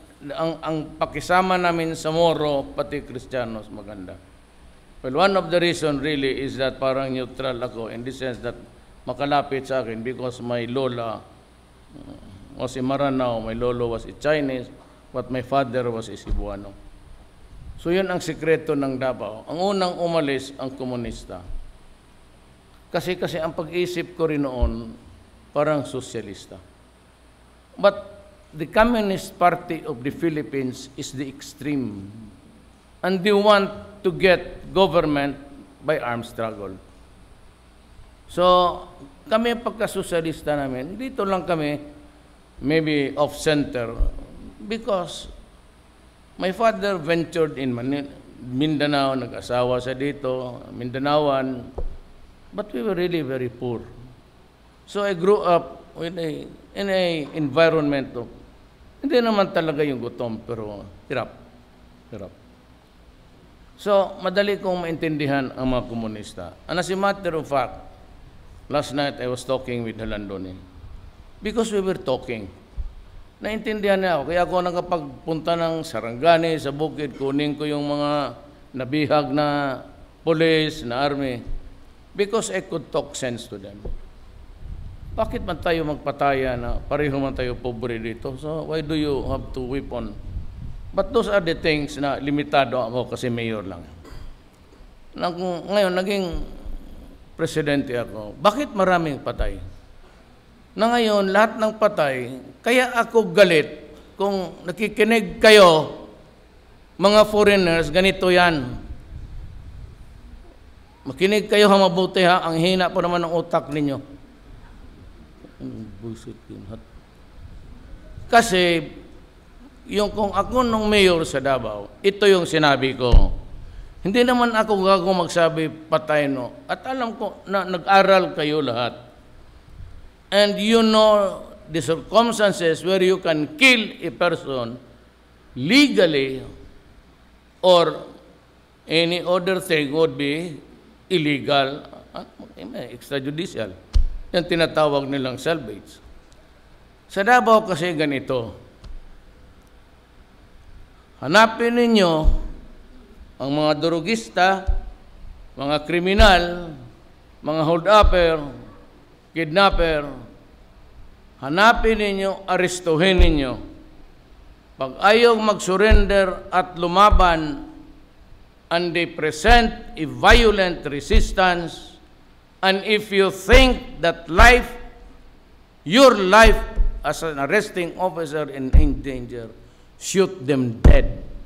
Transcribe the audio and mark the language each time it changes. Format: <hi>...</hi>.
<tl>ang pakisama namin sa Moro, pati Kristiyanos, maganda.</tl> <en>Well, one of the reason really is that</en> <tl>parang neutral ako</tl> <en>in the sense that</en> <tl>makalapit sa akin</tl> <en>because my lola was a Maranao, my lolo was a Chinese, but my father was a Cebuano.</en> <tl>So yun ang sikreto ng Davao. Ang unang umalis ang komunista. Kasi ang pag-isip ko rin noon, parang sosyalista.</tl> <en>But the Communist Party of the Philippines is the extreme. And they want to get government by armed struggle. So,</en> <tl>kami pagka-sosyalista namin, dito lang kami,</tl> <en>maybe off-center, because my father ventured in Mindanao,</en> <tl>nag-asawa siya dito,</tl> <en>Mindanaoan, but we were really very poor. So I grew up in a environment of,</en> <tl>hindi naman talaga yung gutom, pero hirap. So, madali kong maintindihan ang mga komunista.</tl> <en>And as a matter of fact, last night I was talking with Halandoni. Because we were talking.</en> <tl>Naintindihan niya ako. Kaya ako nakapagpunta ng Sarangani, sa bukid, kunin ko yung mga nabihag na police, na army.</tl> <en>Because I could talk sense to them.</en> <tl>Bakit man tayo magpataya na pareho man tayo pobre dito?</tl> <en>So, why do you have to weapon? But those are the things</en> <tl>na limitado ako kasi mayor lang. Ngayon, naging presidente ako. Bakit maraming patay? Na ngayon, lahat ng patay, kaya ako galit kung nakikinig kayo, mga foreigners, ganito yan. Makinig kayo mabuti ha, ang hina po naman ng utak ninyo. Bullshit yun. Kasi, yung kung ako nung mayor sa Davao, ito yung sinabi ko. Hindi naman ako gago magsabi patay no. At alam ko na nag-aral kayo lahat.</tl> <en>And you know the circumstances where you can kill a person legally or any other thing would be illegal, extrajudicial.</en> <tl>Yan tinatawag nilang salvage. Sa Davao kasi ganito. Hanapin ninyo ang mga durugista, mga kriminal, mga hold-upper, kidnapper. Hanapin ninyo, arestuhin ninyo. Pag ayaw mag-surrender at lumaban,</tl> <en>and they present a violent resistance, and if you think that life, your life as an arresting officer in danger, shoot them dead.</en>